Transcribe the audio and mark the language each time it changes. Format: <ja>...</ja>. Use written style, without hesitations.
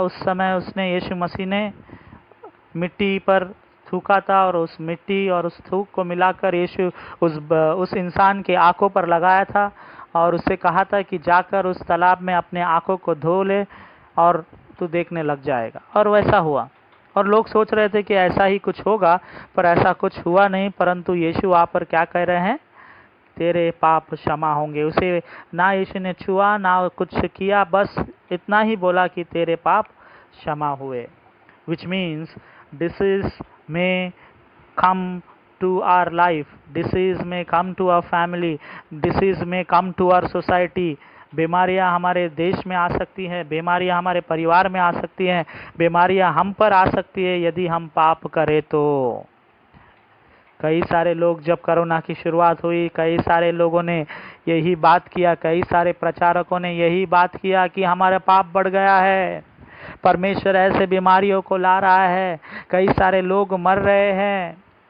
<hi>उस समय उसने, यीशु मसीह ने मिट्टी पर थूका था और उस मिट्टी और उस थूक को मिलाकर यीशु उस इंसान के आंखों पर लगाया था और उससे कहा था कि जाकर उस तालाब में अपने आंखों को धो ले और तू देखने लग जाएगा। और वैसा हुआ। और लोग सोच रहे थे कि ऐसा ही कुछ होगा, पर ऐसा कुछ हुआ नहीं। परंतु यीशु वहाँ पर क्या कह रहे हैं? तेरे पाप क्षमा होंगे। उसे ना यीशु ने छुआ ना कुछ किया, बस इतना ही बोला कि तेरे पाप क्षमा हुए।</hi> <en>Which means disease may come to our life, disease may come to our family, disease may come to our society।</en> <hi>बीमारियां हमारे देश में आ सकती हैं, बीमारियां हमारे परिवार में आ सकती हैं, बीमारियां हम पर आ सकती है यदि हम पाप करें तो। कई सारे लोग, जब कोरोना की शुरुआत हुई, कई सारे लोगों ने यही बात किया, कई सारे प्रचारकों ने यही बात किया कि हमारा पाप बढ़ गया है, परमेश्वर ऐसे बीमारियों को ला रहा है, कई सारे लोग मर रहे हैं।</hi>